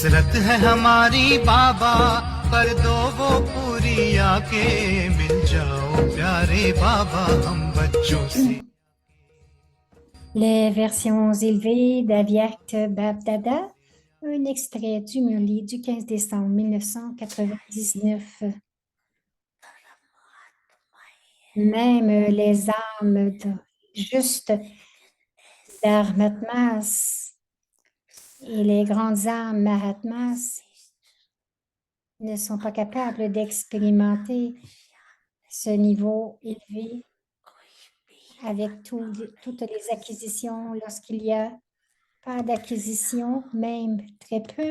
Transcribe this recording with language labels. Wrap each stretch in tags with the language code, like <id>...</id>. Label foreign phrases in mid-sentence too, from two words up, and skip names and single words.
<hi>है हमारी बाबा, कर दो वो पूरी आके, मिल जाओ प्यारे बाबा हम बच्चों से।</hi> <fr>Les versions élevées d'Aviact Bab Dada, un extrait du Murli du 15 décembre 1999. Même les âmes justes d'Armatmas et les grandes âmes Mahatmas ne sont pas capables d'expérimenter ce niveau élevé avec toutes les acquisitions lorsqu'il y a pas d'acquisition, même très peu.</fr>